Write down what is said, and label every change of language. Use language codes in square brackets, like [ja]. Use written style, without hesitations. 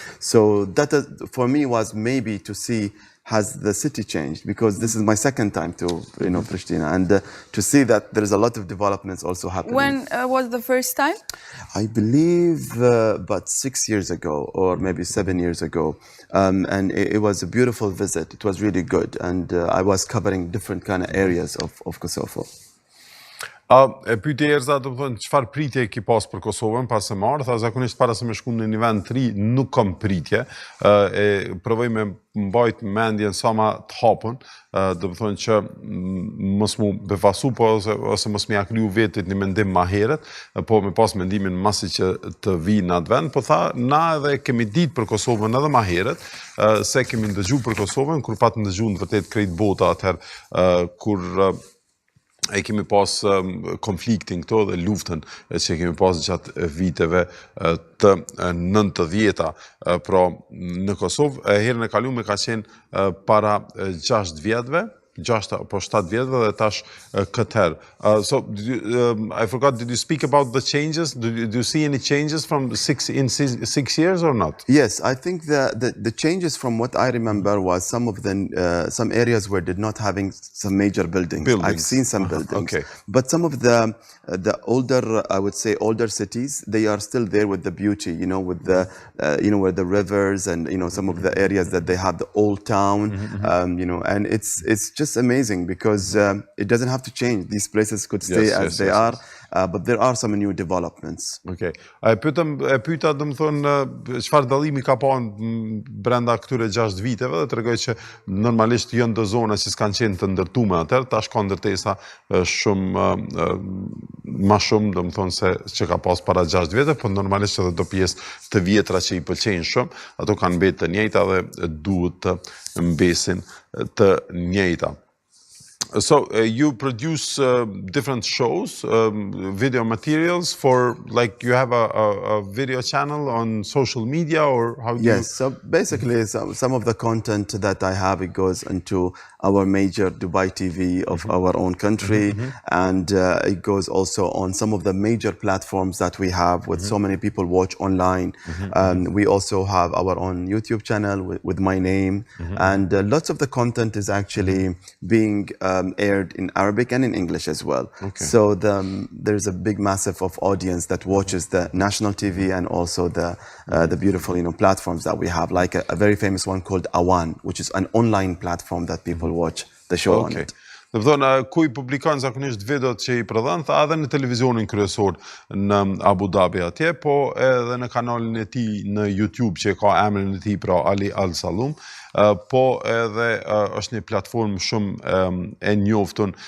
[en] So that for me was maybe to see has the city changed, because this is my second time to Pristina, and to see that there is a lot of developments also happening. When was the first time? I believe about 6 years ago, or maybe 7 years ago, and it was a beautiful visit. It was really good, and I was covering different kind of areas of Kosovo. [sq] E pyetje Erza, do të thonë, çfarë pritje ki pas për Kosovën pas se marrë? Tha zakonisht para se me shku në një vend të ri, nuk kam pritje. E provoj me mbajt mendjen sa ma të hapun, do të thonë që mos mu befasu, ose mos me akriju vetit një mendim ma heret, po me pas mendimin masi që të vi në atë vend, po tha, na edhe kemi ditë për Kosovën edhe ma heret, se kemi ndëgju për Kosovën, kur pat ndëgju në vërtet krejt bota atëherë, kur e kemi pas konfliktin këto dhe luftën që kemi pas gjatë viteve të 90-ta. Pra në Kosovë, herën e kalume ka qenë para 6 vjetëve, 6 apo 7 vjetëve dhe tash këtë herë. [en] So, I forgot, did you speak about the changes? Do you see any changes from 6 years or not? Yes, I think the changes from what I remember was some of the some areas were did not having some major buildings. I've seen some buildings, okay. But some of the older, I would say, older cities, they are still there with the beauty, you know, with the you know, where the rivers and you know some of the areas that they have the old town, you know, and it's just amazing because it doesn't have to change. These places could stay as they are. But there are some new developments. Okay. [sq] Pyeta domethënë çfarë dallimi ka pasur brenda këtyre 6 viteve dhe tregoj që normalisht janë do zona që s'kan qenë të ndërtuara atëherë, tash ka ndërtesa shumë më shumë domethënë se që ka pas para 6 vjeteve, por normalisht edhe do pjesë të vjetra që I pëlqejnë shumë, ato kanë mbetë të njëjta dhe duhet të mbesin të njëjta. [en] So you produce different shows, video materials for, like, you have a video channel on social media, or how do Yes, so basically some of the content that I have, it goes into our major Dubai TV of our own country, and it goes also on some of the major platforms that we have with so many people watch online. We also have our own YouTube channel with my name, and lots of the content is actually being aired in Arabic and in English as well. Okay. So there's a big massive of audience that watches the national TV and also the beautiful, you know, platforms that we have, like a very famous one called Awan, which is an online platform that people watch the show on it. [sq] Do të thonë, ku I publikon zakonisht videot që I prodhon, tha edhe në televizionin kryesor në Abu Dhabi atje, po edhe në kanalin e tij në YouTube që ka emrin e tij, pra Ali Al Salum, po edhe është një platformë shumë e njoftun.